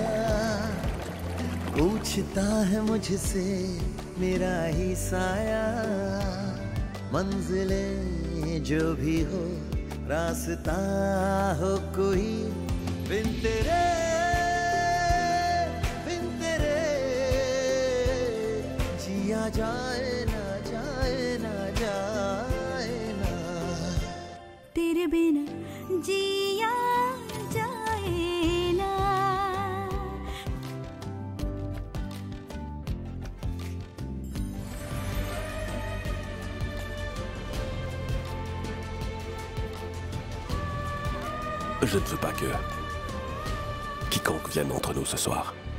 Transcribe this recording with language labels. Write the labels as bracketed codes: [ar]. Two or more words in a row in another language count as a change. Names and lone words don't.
[hi] पूछता है मुझसे मेरा ही साया मंजिलें जो भी हो रास्ता हो कोई बिन तेरे जिया जाए ना जाए ना जाए ना तेरे बिना जिया जाए ना [fr] Je ne veux pas que quiconque vienne entre nous ce soir.